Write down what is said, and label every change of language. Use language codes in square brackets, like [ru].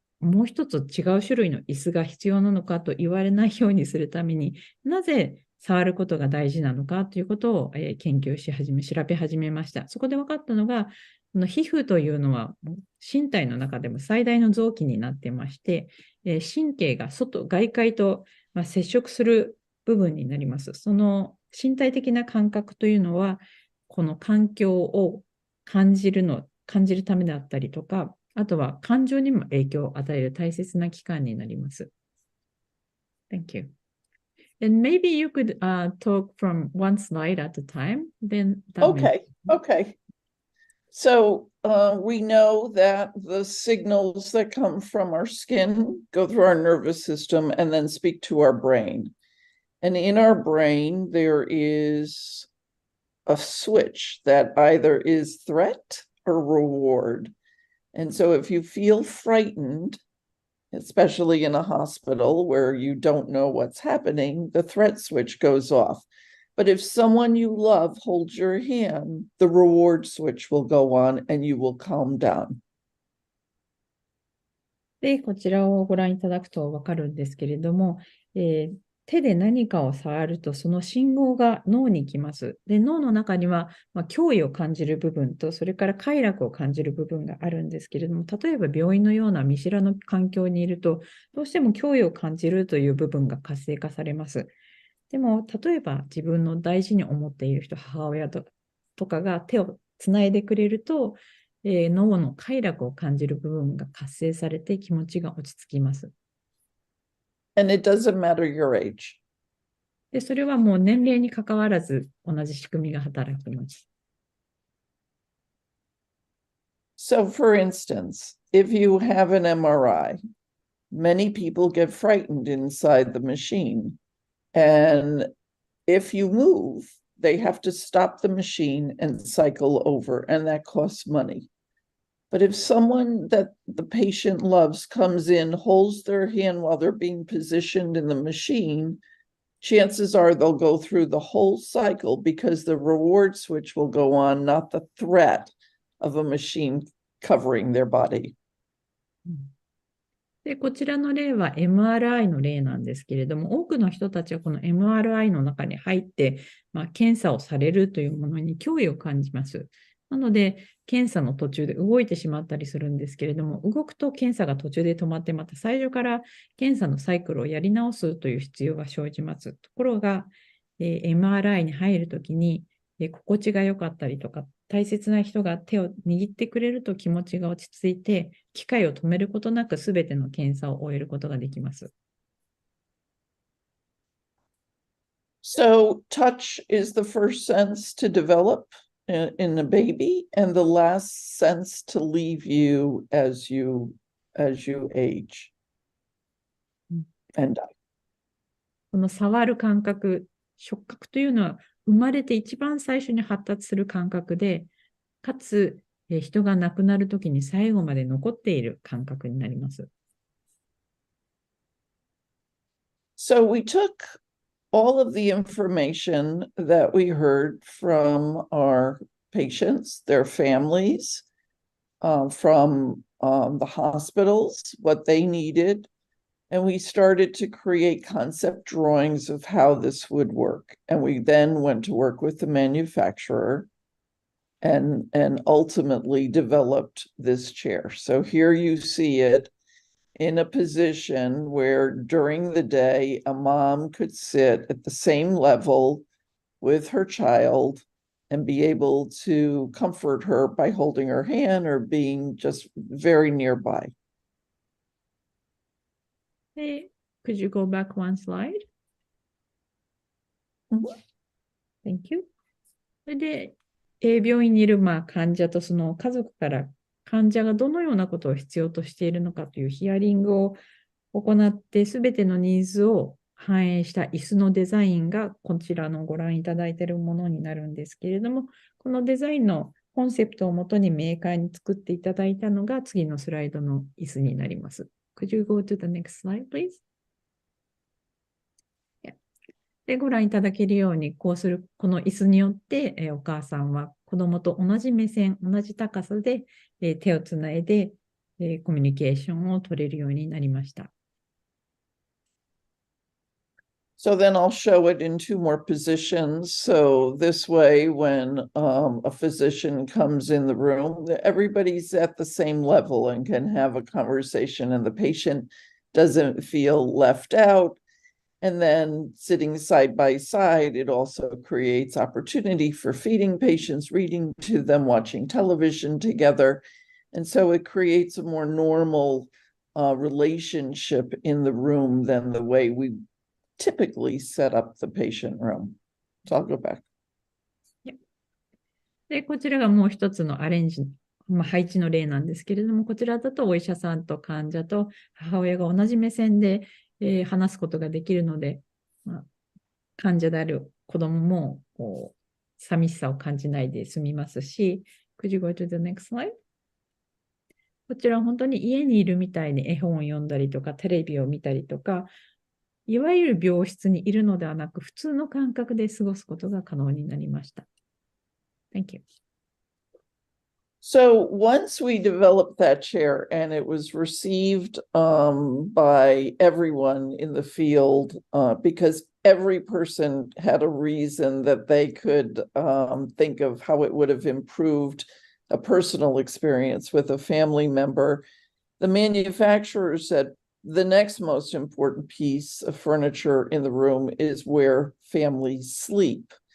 [ja] もう一つ違う種類の椅子が必要なのかと言われないようにするために、なぜ触ることが大事なのかということを、研究し調べ始めました。そこで分かったのが、皮膚というのは身体の中でも最大の臓器になってまして、神経が外界と接触する部分になります。その身体的な感覚というのは、この環境を感じるためだったりとか、あとは感情にも影響を与える大切な器官になります。 [en] Thank you. And maybe you could talk from one slide at a time. Then Okay. So we know that the signals that come from our skin go through our nervous system and then speak to our brain. And in our brain, there is a switch that either is threat or reward. And so if you feel frightened, especially in a hospital where you don't know what's happening, the threat switch goes off. But if someone you love holds your hand, the reward switch will go on and you will calm down. [ja] で、こちらをご覧いただくと分かるんですけれども、手で何かを触るとその信号が脳に来ます。で、脳の中には、脅威を感じる部分と、それから快楽を感じる部分があるんですけれども、例えば病院のような見知らぬ環境にいると、どうしても脅威を感じるという部分が活性化されます。でも、例えば自分の大事に思っている人、母親とかが手をつないでくれると、脳の快楽を感じる部分が活性されて気持ちが落ち着きます。 [en] And it doesn't matter your age. [ja] で、それはもう年齢に関わらず同じ仕組みが働きます。 [en] So for instance, if you have an MRI, many people get frightened inside the machine. And if you move, they have to stop the machine and cycle over, and that costs money. But if someone that the patient loves comes in, holds their hand while they're being positioned in the machine, chances are they'll go through the whole cycle because the reward switch will go on, not the threat of a machine covering their body. [ja] で、こちらの例は MRI の例なんですけれども、多くの人たちはこの MRI の中に入って、検査をされるというものに脅威を感じます。なので、検査の途中で動いてしまったりするんですけれども、動くと検査が途中で止まって、また最初から検査のサイクルをやり直すという必要が生じます。ところが、MRI に入るときに、心地が良かったりとか、大切な人が手を握ってくれると気持ちが落ち着いて、機械を止めることなくすべての検査を終えることができます。 [en] So touch is the first sense to develop in a baby and the last sense to leave you as you age and die. [ja] この触る感覚、触覚というのは生まれて一番最初に発達する感覚で、かつ人が亡くなるときに最後まで残っている感覚になります。 [en] So we took all of the information that we heard from our patients, their families, from the hospitals, what they needed, and we started to create concept drawings of how this would work. And we then went to work with the manufacturer and ultimately developed this chair. So here you see it in a position where during the day, a mom could sit at the same level with her child and be able to comfort her by holding her hand or being just very nearby. Hey, could you go back one slide? Thank you. [ja] それで、病院にいる患者とその家族から患者がどのようなことを必要としているのかというヒアリングを行って、すべてのニーズを反映した椅子のデザインがこちらのご覧いただいているものになるんですけれども、このデザインのコンセプトをもとにメーカーに作っていただいたのが次のスライドの椅子になります。 [en] Could you go to the next slide, please? [ja] で、ご覧いただけるように、この椅子によって、お母さんは子供と同じ目線、同じ高さで、手をつないで、コミュニケーションを取れるようになりました。 [en] So then I'll show it in two more positions. So this way, when a physician comes in the room, everybody's at the same level and can have a conversation, and the patient doesn't feel left out. And then sitting side by side, it also creates opportunity for feeding patients, reading to them, watching television together. And so it creates a more normal relationship in the room than the way we typically set up the patient room. So I'll go back. [ja] で、こちらがもう一つのアレンジ、配置の例なんですけれども、こちらだとお医者さんと患者と母親が同じ目線で、話すことができるので、患者である子供も寂しさを感じないで済みますし、 [en] Could you go to the next slide? [ja] こちらは本当に家にいるみたいに絵本を読んだりとか、テレビを見たりとか、いわゆる病室にいるのではなく、普通の感覚で過ごすことが可能になりました。 [en] Thank you. So once we developed that chair and it was received by everyone in the field, because every person had a reason that they could think of how it would have improved a personal experience with a family member, the manufacturer said the next most important piece of furniture in the room is where families sleep.